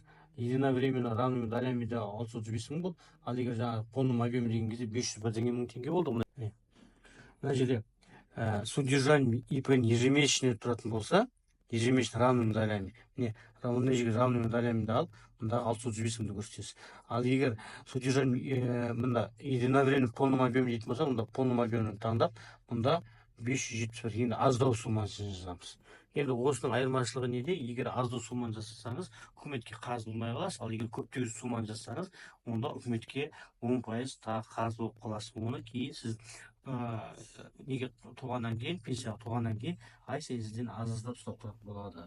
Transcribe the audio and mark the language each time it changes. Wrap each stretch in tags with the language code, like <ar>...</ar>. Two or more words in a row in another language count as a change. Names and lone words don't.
<ru>Единовременно равными долями</ru> <kk>да 635 мың болды. Ал егер жаңағы</kk> <ru>полном объеме</ru> <kk>деген кезде 501 мың теңге болды. Мына жерде</kk> <ru>содержание ИП ежемесячный</ru> <kk>тұратын болса,</kk> <ru>ежемесячно равными долями.</ru> <kk>Мына жерге</kk> <ru>равными долями</ru> <kk>алып, мында 635 мыңды көрсетесіз. Ал егер содержание мында</kk> <ru>единовременно полном объеме</ru> <kk>дейтін болса, мында</kk> <ru>полном объемын</ru> <kk>таңдап, мында 571 енді аздау суммасын жазамыз. Енді осының айырмашылығы неде? Егер аздау сумманы жасасаңыз, үкіметке қарыз болмай қаласыз. Ал егер көптеген сумманы жасасаңыз, онда үкіметке 10% тағы қарыз болып қаласыз. Оны кейін сіз неге туғаннан кейін, пенсияға туғаннан кейін, ай сайын сізден аздап ұстап тұратын болады.</kk>